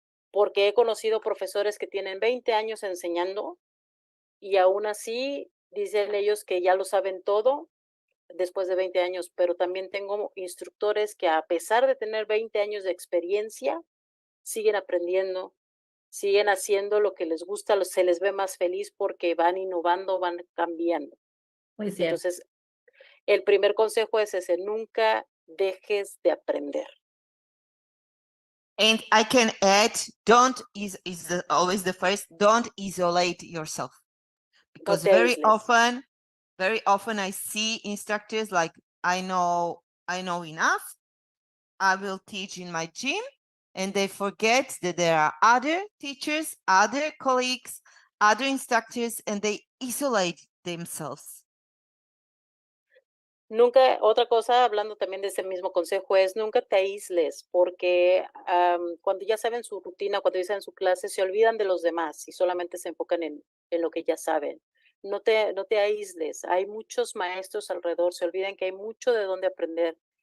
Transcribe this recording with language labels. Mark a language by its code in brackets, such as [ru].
[es] Porque he conocido profesores que tienen 20 años enseñando y aún así dicen ellos que ya lo saben todo después de 20 años, pero también tengo instructores que a pesar de tener 20 años de experiencia, siguen aprendiendo, siguen haciendo lo que les gusta, se les ve más feliz porque van innovando, van cambiando. Muy cierto. Entonces, el primer consejo es ese, nunca dejes de aprender. [en] And I can add, don't always the first, don't isolate yourself. Because very often I see instructors like, I know enough, I will teach in my gym, and they forget that there are other teachers, other colleagues, other instructors, and they isolate themselves. [es] Nunca, otra cosa, hablando también de ese mismo consejo, es nunca te aísles, porque cuando ya saben su rutina, cuando ya saben su clase, se olvidan de los demás y solamente se enfocan en lo que ya saben. No te aísles, hay muchos maestros alrededor, se olvidan que hay mucho de dónde aprender.